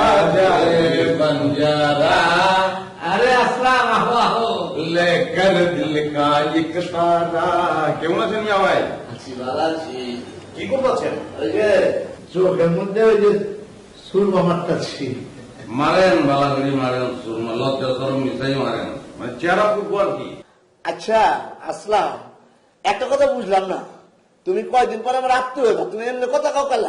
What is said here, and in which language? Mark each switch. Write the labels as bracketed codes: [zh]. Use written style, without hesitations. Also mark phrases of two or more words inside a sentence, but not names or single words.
[hi] जाए बंजारा, अरे अस्सलाम आहो लेकर दिल का एक तारा। [bn] কেমন আছেন মিয়া ভাই? আছি ভালো আছি। কি করতেছেন? ওই যে চোখের মধ্যে ওই যে সুরমা মারতাছি। মারেন বালা করে মারেন, সুরমা লজ্জা শরম মিশাই মারেন, মানে চেহারা খুব আর কি। আচ্ছা আসলাম, একটা কথা বুঝলাম না, তুমি কয়দিন পরে আমার আত্মীয় হইবা, তুমি এমনি কথা কাউ কালা।